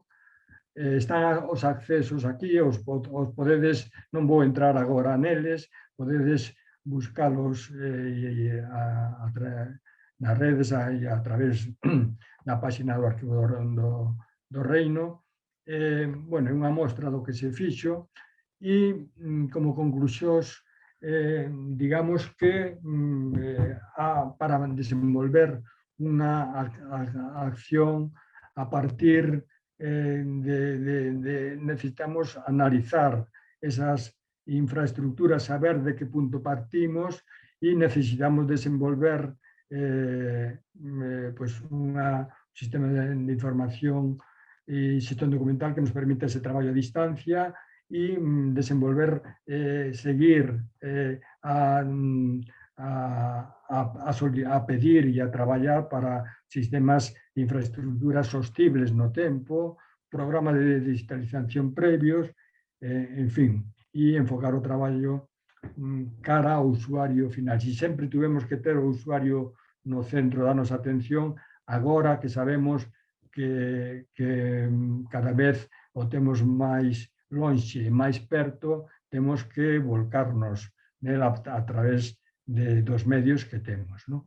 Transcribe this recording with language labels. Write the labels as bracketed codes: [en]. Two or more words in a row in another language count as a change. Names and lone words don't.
[gl] Están os accesos aquí, os podedes, non vou entrar agora neles, podedes buscalos nas redes e a través da página do Arquivo do Reino. Bueno, é unha mostra do que se fixo [es] y como conclusión, digamos que para desenvolver una acción a partir necesitamos analizar esas infraestructuras, saber de qué punto partimos y necesitamos desenvolver pues un sistema de información y sistema documental que nos permita ese trabajo a distancia y desenvolver, seguir [gl] a pedir y a traballar para sistemas de infraestructuras sostibles no tempo, programas de digitalización previos, en fin, e enfocar o traballo cara ao usuario final. Si sempre tuvemos que ter o usuario no centro da nosa atención, agora que sabemos que cada vez o temos máis lonxe e máis perto, temos que volcarnos nela a través dos medios que temos, ¿no?